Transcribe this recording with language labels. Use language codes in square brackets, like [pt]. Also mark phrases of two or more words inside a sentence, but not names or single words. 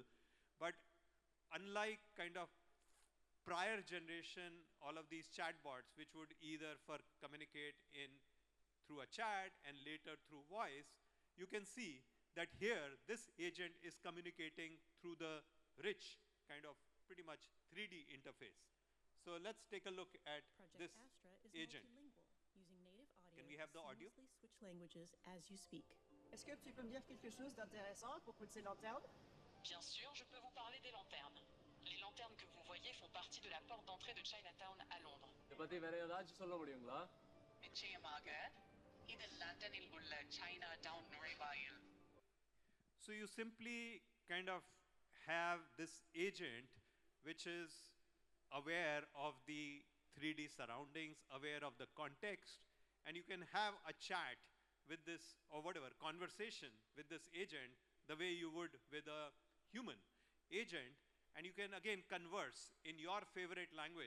[en] But unlike kind of prior generation, all of these chatbots, which would either communicate through a chat and later through voice, you can see that here this agent is communicating through the rich kind of pretty much 3D interface. So let's take a look at this agent. Using native audio Can we have the audio? to switch languages as you speak. [fr] Est-ce que tu peux me dire quelque chose d'intéressant à propos de ces lanternes? Bien sûr, je peux vous parler des lanternes. Les lanternes que vous voyez font partie de la porte d'entrée de Chinatown à Londres. [ta] நிச்சயமாக இது லண்டனில் உள்ள Chinatown நுழைவாயில். [en] So you simply kind of have this agent which is aware of the 3D surroundings, aware of the context, and you can have a chat with this, or whatever, conversation with this agent the way you would with a human agent, and you can again converse in your favorite language.